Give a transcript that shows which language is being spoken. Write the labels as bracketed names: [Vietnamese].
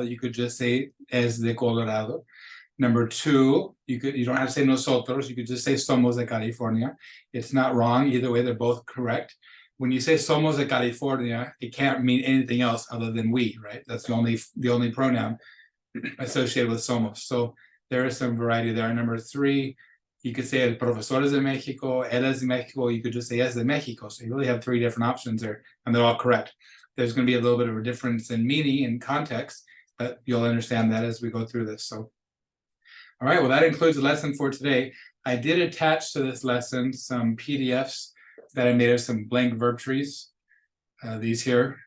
[English] You could just say [Spanish] es de Colorado. [English] Number 2, you don't have to say nosotros. You could just say [Spanish] somos de California. [English] It's not wrong. Either way, they're both correct. When you say [Spanish] somos de California, [English] it can't mean anything else other than we, right? That's the only pronoun associated with somos. So there is some variety there. Number 3, you could say [Spanish] el profesor es de Mexico, [English] él es de Mexico. You could just say [Spanish] es de Mexico. [English] So you really have 3 different options there, and they're all correct. There's going to be a little bit of a difference in meaning and context, but you'll understand that as we go through this. So, all right, well, that includes the lesson for today. I did attach to this lesson some PDFs that I made of some blank verb trees, these here.